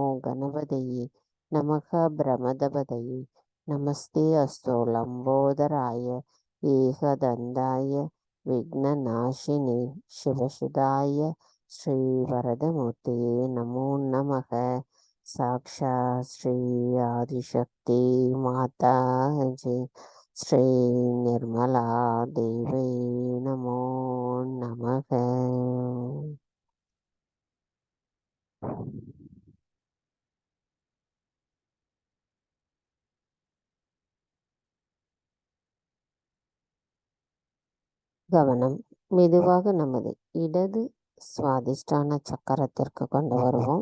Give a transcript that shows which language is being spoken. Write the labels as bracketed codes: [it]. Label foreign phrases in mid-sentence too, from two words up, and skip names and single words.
[sa] गणपतये नमः ब्रह्मदपतये नमस्ते अस्तु लम्बोदराय एकदन्ताय विघ्ननाशिने शिवसुताय श्रीवरदमूर्तये नमो नमः साक्षात् श्री आदिशक्ति माता जी श्री निर्मला देवी नमो नमः [ta] கவனம் மெதுவாக நமது இடது சுவாதிஷ்டான சக்கரத்திற்கு கொண்டு வருவோம்.